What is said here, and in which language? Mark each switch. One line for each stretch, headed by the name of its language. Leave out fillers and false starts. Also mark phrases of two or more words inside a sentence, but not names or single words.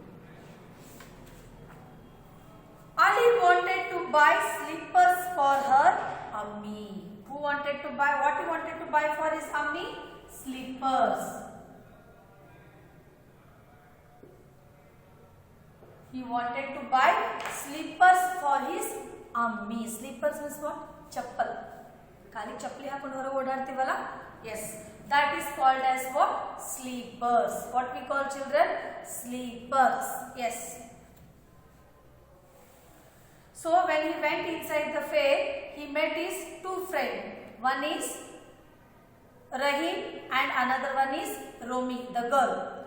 English: Ali wanted to buy slippers for her Ammi. Who wanted to buy? What he wanted to buy for his Ammi? Slippers. He wanted to buy slippers for his Ammi. Slippers means what? Chappal.
Kannada: Kali chappali hakondu horaga odaartivalla?
English: Yes. That is called as what? Sleepers. What we call, children? Sleepers. Yes. So when he went inside the fair, he met his two friends. One is Rahim and another one is Romi, the girl.